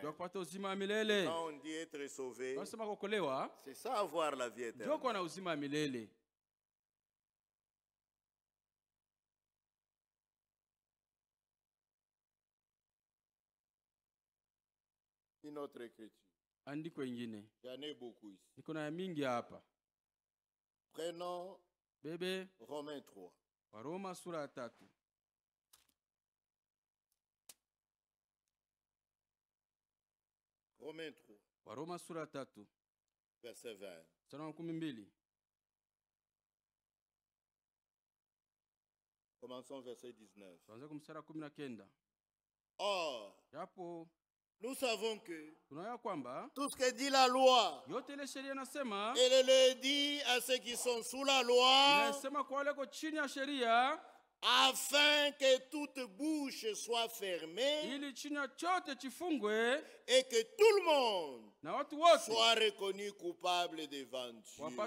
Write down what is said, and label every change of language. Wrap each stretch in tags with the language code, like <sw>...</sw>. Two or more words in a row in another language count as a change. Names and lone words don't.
<fr>Quand on dit être sauvé, c'est ça, avoir la vie éternelle. Une autre écriture.</fr> <sw>Andiko ingine.</sw> <fr>J'en ai beaucoup ici.</fr> <sw>Niko na mingi hapa.</sw> <fr>Prenons Romains 3.</fr> <sw>Waroma sura 3.</sw> <fr>Romains 3.</fr> <sw>Waroma sura 3.</sw> <fr>Verset 20.</fr> <sw>Mstari 12.</sw> <fr>Commençons verset 19.</fr> <sw>Tuanze kwa mstari 19.</sw> <fr>Or,</fr> <sw>japo</sw> <fr>nous savons que tout ce que dit la loi, elle le dit à ceux qui sont sous la loi, afin que toute bouche soit fermée et que tout le monde soit reconnu coupable devant Dieu.</fr>